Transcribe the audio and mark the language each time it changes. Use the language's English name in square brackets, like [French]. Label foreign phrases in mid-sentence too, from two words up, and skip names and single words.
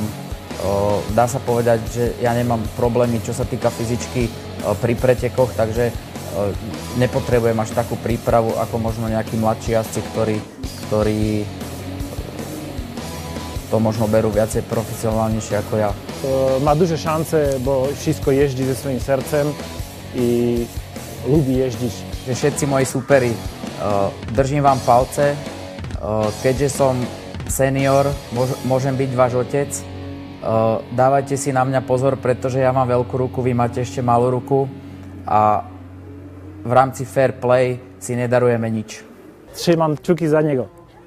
[Slovak] Dá sa povedať, že ja nemám problémy, čo sa týka fyzičky pri pretekoch, takže nepotrebujem až takú prípravu ako možno nejakí mladší jazdci, ktorí to možno berú viacej profesionálnejšie ako ja. [Polish] Ma duże szanse, bo wszystko jeździ ze swoim sercem i lubi jeździć. [Slovak] Všetci moji superi, držím vám palce, keďže som senior, môžem byť váš otec. Dávajte si na mňa pozor, pretože ja mám veľkú ruku, vy máte ešte malú ruku a v rámci fair play si nedarujeme nič. [Polish] Trzymam kciuki za niego.